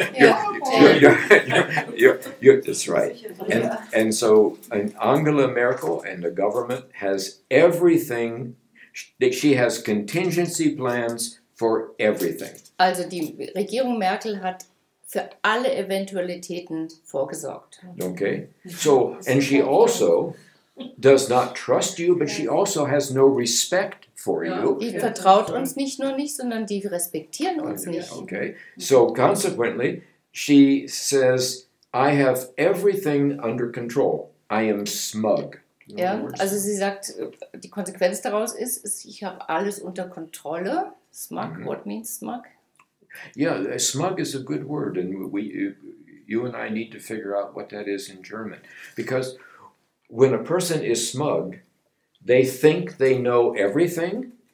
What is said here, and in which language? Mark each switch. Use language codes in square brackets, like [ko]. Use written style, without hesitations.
[en] That's right. And so Angela Merkel and the government has everything, she has contingency plans for everything. [de] Also die Regierung Merkel hat für alle Eventualitäten vorgesorgt. [en] Okay? So, and she also does not trust you, but she also has no respect for you. [de] Die vertraut uns nicht nur nicht, sondern die respektieren uns nicht. [en] Okay? So, consequently, she says, I have everything under control. I am smug. [de] Ja, also sie sagt, die Konsequenz daraus ist, ich habe alles unter Kontrolle. [en] Smug, what means smug? Yeah, smug is a good word, and you and I need to figure out what that is in German. Because when a person is smug, they think they know everything.